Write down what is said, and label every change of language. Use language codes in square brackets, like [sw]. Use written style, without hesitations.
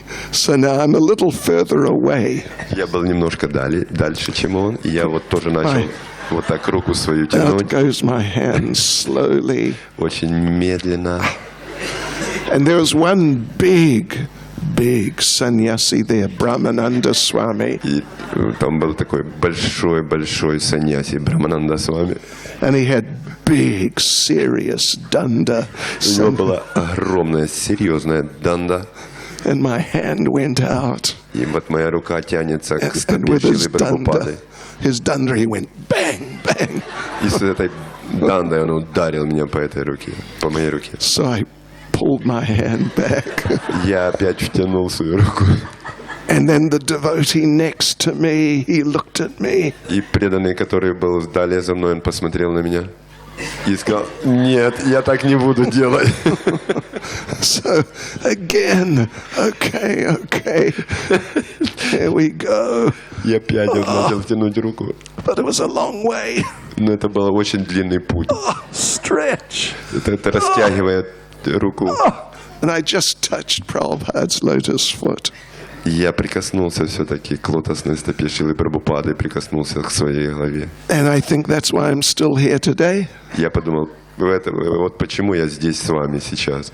[en] So now I'm a little further away. [ru] Я был немножко дальше, чем он. И я вот тоже начал вот так руку свою тянуть. [en] Out goes my hand slowly. [ru] Очень медленно. [en] And there was one big sannyasi there, Brahmananda Swami. [ru] И там был такой большой саньяси Брахмананда Свами. [en] And he had big, serious danda. [ru] У него была огромная, серьезная данда. [en] And my hand went out. [ru] И вот моя рука тянется к [en] And [ru] стопе [en] with his [ru] Шрилы Прабхупады. [en] danda, he went bang, bang. [ru] И с этой дандой он ударил меня по этой руке, по моей руке. [en] So I pulled my hand back. [ru] Я опять втянул свою руку. [en] And then the devotee next to me, he looked at me. [ru] И преданный, который был далее за мной, он посмотрел на меня и сказал: нет, я так не буду делать. [en] So again, okay, here we go. [ru] И опять он начал тянуть руку. [en] But it was a long way. [ru] Но это был очень длинный путь. [en] Stretch. [ru] Это растягивает руку. [en] And I just touched Prabhupada's lotus foot. [ru] И я прикоснулся все-таки к лотосной стопе Шрилы Прабхупады, прикоснулся к своей голове. [en] And I think that's why I'm still here today. [ru] Я подумал, вот почему я здесь с вами сейчас.